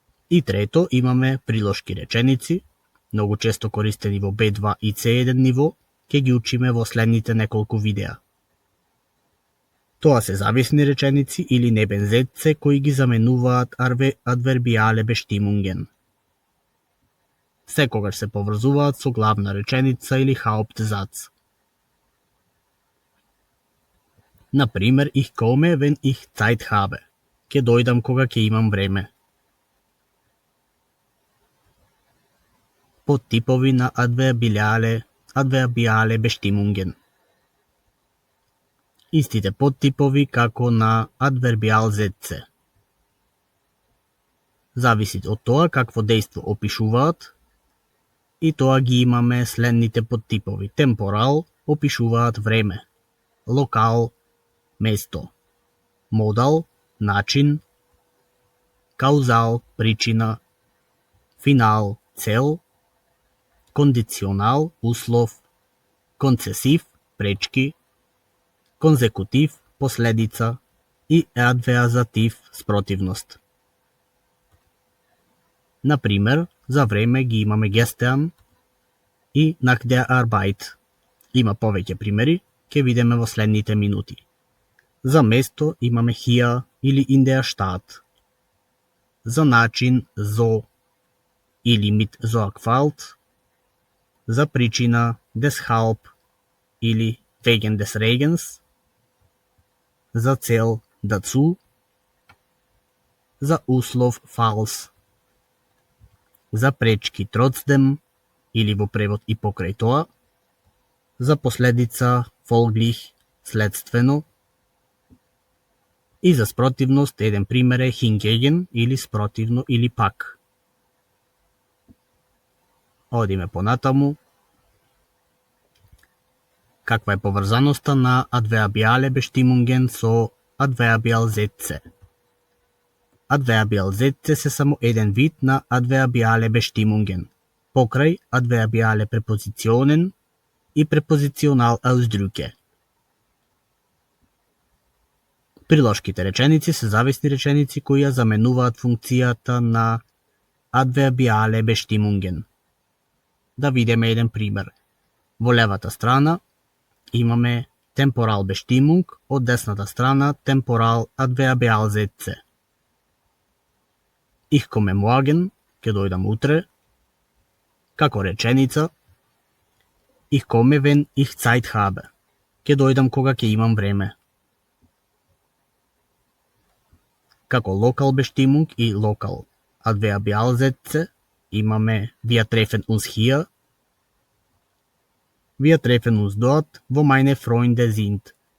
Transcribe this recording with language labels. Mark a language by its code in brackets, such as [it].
[mk] И трето имаме прилошки реченици, многу често користени во B2 и C1 ниво, ќе ги учиме во следните неколку видеа. Тоа се зависни реченици или Nebensätze кои ги заменуваат Adverbiale Bestimmungen. Секогаш се поврзуваат со главна реченица или Hauptsatz. Например, [de] ich komme, wenn ich Zeit habe. [mk] Ќе дојдам кога ќе имам време. Подтипови на Adverbiale Bestimmungen. Истите подтипови како на Adverbialsätze. Зависи од тоа какво дејство опишуваат, и тоа ги имаме следните подтипови. Темпорал опишуваат време, локал, место, модал, начин, каузал, причина, финал, цел, кондиционал, услов, концесив, пречки, конзекутив, последица и адвеазатив, спротивност. Например, за време ги имаме gestern и [de] nach der Arbeit. [mk] Има повеќе примери, ќе видиме во следните минути. За место имаме hier или [de] in der Stadt. [mk] За начин so или [de] mit Sorgfalt. [mk] За причина deshalb или [de] wegen des Regens. [mk] За цел dazu. За услов falls. За пречки trotzdem или во превод и покрај тоа. За последица folglich, следствено. И за спротивност еден пример е hingegen или спротивно или пак. Одиме понатаму. Каква е поврзаноста на adverbiale Bestimmungen со adverbial Sätze? Adverbial Sätze се само еден вид на adverbiale Bestimmungen, покрај adverbiale Präpositionen и Präpositional-Ausdrücke. Прилошките реченици се зависни реченици кои ја заменуваат функцијата на adverbiale Bestimmungen. Да видиме еден пример. Во левата страна имаме temporal Bestimmung, од десната страна temporal adverbial Sätze. [de] Ich komme morgen, [mk] ќе дојдам утре, како реченица [de] Ich komme wenn ich Zeit habe, [mk] ќе дојдам кога ќе имам време. Како [de] local Bestimmung и local adverbial Sätze [mk] имаме [de] wir treffen uns hier, wir treffen uns dort, wo meine Freunde sind.